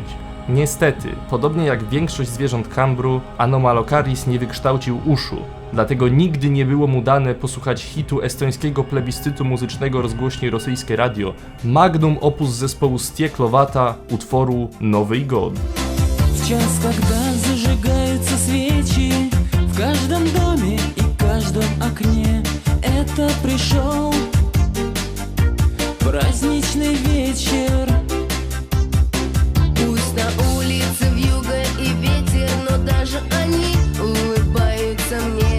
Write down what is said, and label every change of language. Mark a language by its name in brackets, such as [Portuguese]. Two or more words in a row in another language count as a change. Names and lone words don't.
[Polish] Niestety, podobnie jak większość zwierząt Kambru, Anomalocaris nie wykształcił uszu, dlatego nigdy nie było mu dane posłuchać hitu estońskiego plebiscytu muzycznego rozgłośni rosyjskie radio, magnum opus zespołu Stieklowata, utworu Nowy God. [Russian] В час, когда зажигаются свечи в каждом доме и каждом окне, это пришел праздничный вечер. Пусть на улице вьюга и ветер, но даже они улыбаются мне.